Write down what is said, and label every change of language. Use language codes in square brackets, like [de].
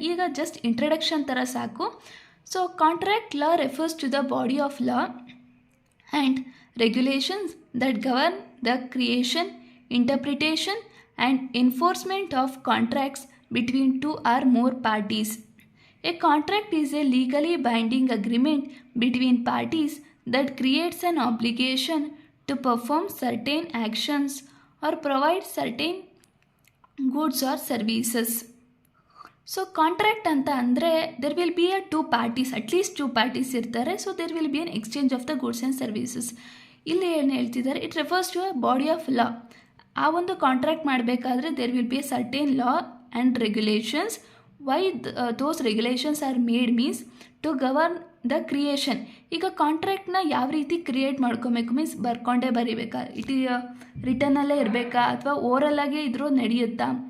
[kn] ಈಗ just introduction ಥರ ಸಾಕು. [en] So contract law refers to the body of law and regulations that govern the creation, interpretation and enforcement of contracts between two or more parties. A contract is a legally binding agreement between parties that creates an obligation to perform certain actions or provide certain goods or services. So contract [kn] anta andre [en] there will be at least two parties [kn] irtare. [en] So there will be an exchange of the goods and services. [kn] ಇಲ್ಲಿ ಏನು ಹೇಳ್ತಿದ್ದಾರೆ, [en] It refers to a body of law. [kn] ಆ ಒಂದು contract ಮಾಡಬೇಕಾದ್ರೆ [en] There will be a certain law and regulations. Why those regulations are made means to govern the creation. [kn] ಈಗ ಕಾಂಟ್ರಾಕ್ಟ್ನ ಯಾವ ರೀತಿ create ಮಾಡ್ಕೊಬೇಕು ಮೀನ್ಸ್ ಬರ್ಕೊಂಡೇ ಬರೀಬೇಕಾ, ರಿಟರ್ನಲ್ಲೇ ಇರಬೇಕಾ ಅಥವಾ ಓರಲ್ಲಾಗೆ ಇದ್ರೂ ನಡೆಯುತ್ತಾ.